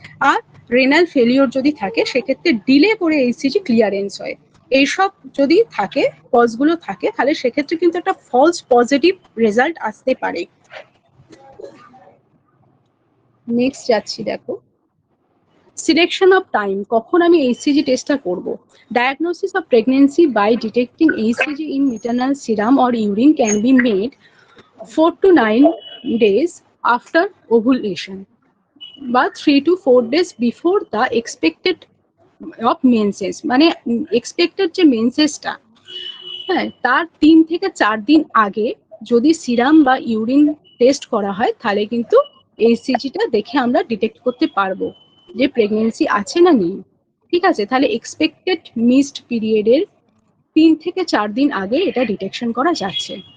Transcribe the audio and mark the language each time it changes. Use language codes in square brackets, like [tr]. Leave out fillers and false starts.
[bn] আর renal failure যদি থাকে, সেক্ষেত্রে ডিলে করে এইচসিজি ক্লিয়ারেন্স হয়। এইসব যদি থাকে, কজগুলো থাকে, তাহলে সেক্ষেত্রে কিন্তু একটা ফলস পজিটিভ রেজাল্ট আসতে পারে। নেক্সট যাচ্ছি, দেখো সিলেকশন অফ টাইম, কখন আমি এইচসিজি টেস্টটা করব। [en] diagnosis of pregnancy by detecting HCG in maternal serum or urine can be made 4 to 9 days after ovulation [bn] বা [en] 3 to 4 days before the expected of menses। [bn] মানে এক্সপেক্টেড যে মেন্সেসটা, হ্যাঁ, তার 3 থেকে 4 দিন আগে যদি সিরাম বা ইউরিন টেস্ট করা হয়, তাহলে কিন্তু এইচসিজিটা দেখে আমরা ডিটেক্ট করতে পারবো যে প্রেগনেন্সি আছে না নেই, ঠিক আছে। তাহলে এক্সপেক্টেড মিসড পিরিয়ডের 3 থেকে 4 দিন আগে এটা ডিটেকশন করা যাচ্ছে।